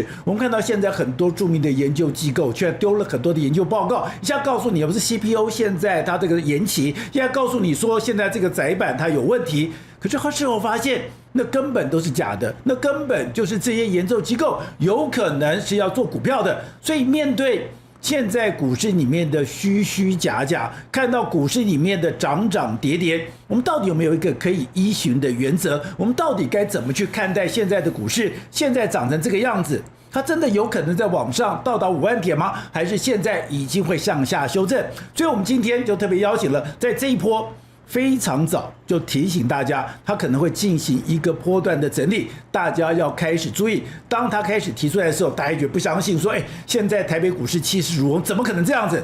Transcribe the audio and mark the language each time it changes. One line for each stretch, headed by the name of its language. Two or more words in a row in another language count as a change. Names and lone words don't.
Chinese: 我們看到現在很多著名的研究機構卻丟了很多的研究報告，一下告訴你不是 CPU 現在它這個延期，一下告訴你說現在這個載板它有問題，可是事後發現那根本都是假的，那根本就是這些研究機構有可能是要做股票的。所以面對現在股市裡面的虛虛假假，看到股市裡面的漲漲跌跌，我們到底有沒有一個可以依循的原則？我們到底該怎麼去看待現在的股市？現在漲成這個樣子，它真的有可能在往上到達5萬點嗎？還是現在已經會向下修正？所以我們今天就特別邀請了在這一波非常早就提醒大家，它可能會進行一個波段的整理，大家要開始注意。當它開始提出來的時候，大家覺得不相信，說現在台北股市氣勢如虹，怎麼可能這樣子？